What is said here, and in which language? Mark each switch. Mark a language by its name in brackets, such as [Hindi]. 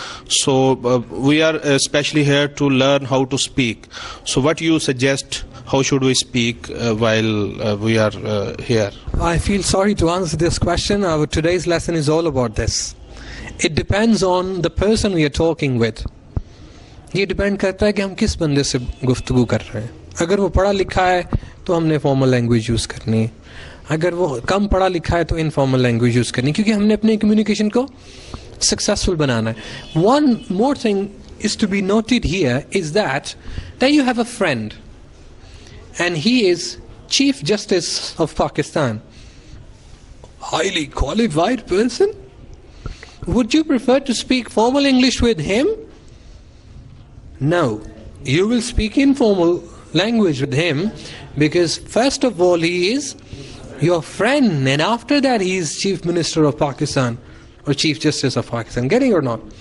[English] So we are especially here to learn how to speak. So what you suggest, how should we speak while we are here? I feel sorry to answer this question. Today's lesson is all about this. It depends on the person we are talking with. [Urdu] یہ depend کرتا ہے کہ ہم کس بندے سے گفتگو کر رہے ہیں. اگر وہ پڑھا لکھا ہے تو ہم نے فارمل لینگویج یوز کرنی ہے, اگر وہ کم پڑھا لکھا ہے تو انفارمل لینگویج یوز کرنی ہے, کیونکہ ہم نے اپنے کمیونیکیشن کو سکسیسفل بنانا ہے. [English] One more thing is to be noted here is that you have a friend and he is chief justice of Pakistan, highly qualified person. Would you prefer to speak formal English with him? No, you will speak informal language with him, because first of all he is your friend, and after that he is Chief Minister of Pakistan or Chief Justice of Pakistan. Getting or not?